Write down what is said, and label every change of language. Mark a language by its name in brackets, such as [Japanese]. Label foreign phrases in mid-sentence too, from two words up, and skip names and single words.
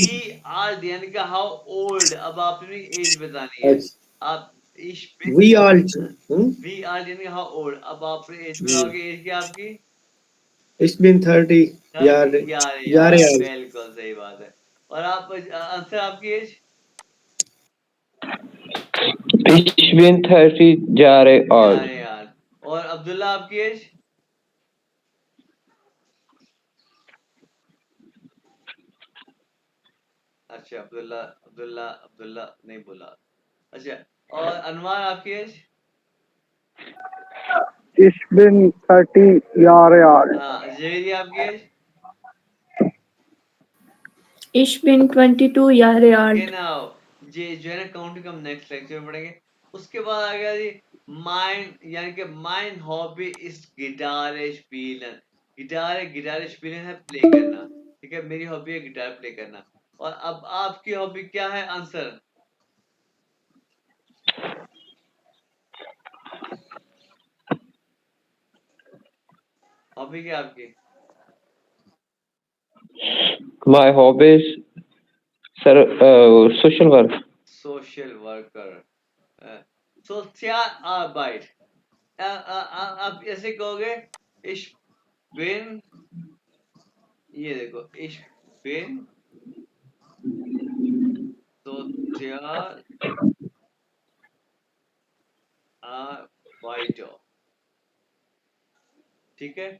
[German] wie alt [Hindi] यानी कि [English] how old, [Hindi] अब आपने एज बतानी है। आप [German] wie alt wie alt [Hindi] यानी [English] how old, [Hindi] अब आपने एज बताओगे। एज क्या आपकी? [English] it's been 30 यार [Hindi] यार बिल्कुल सही बात है। और आप आंसर आपकी एज? [German] Ich bin 30 Jahre alt. [Hindi] यार और अब्दुल्ला आपकी एज? अच्छा अब्दुल्ला नहीं बोला। अच्छा और अनवर आपकी एज? [German] Ich bin 30 Jahre alt. [Hindi] हाँ जवेरी आपकी एज? [German] Ich bin 22 Jahre alt. [Hindi] genau ये जो है ना काउंटिंग हम नेक्स्ट लेक्चर में पढ़ेंगे। उसके बाद आ गया जी माइन यानी कि [German] mein Hobby ist Gitarre spielen. Gitarre spielen [Hindi] है प्ले करना, ठीक है। मेरी हॉबी है गिटार प्ले करना। और अब आपकी हॉबी क्या है? आंसर हॉबी क्या आपकी? [English] My hobbies, sir, social work. social worker. [German] sozial Arbeit. [Hindi] आप ऐसे कहोगे [German] ich bin, [Hindi] ये देखो [German] ich bin sozial Arbeiter, [Hindi] ठीक है।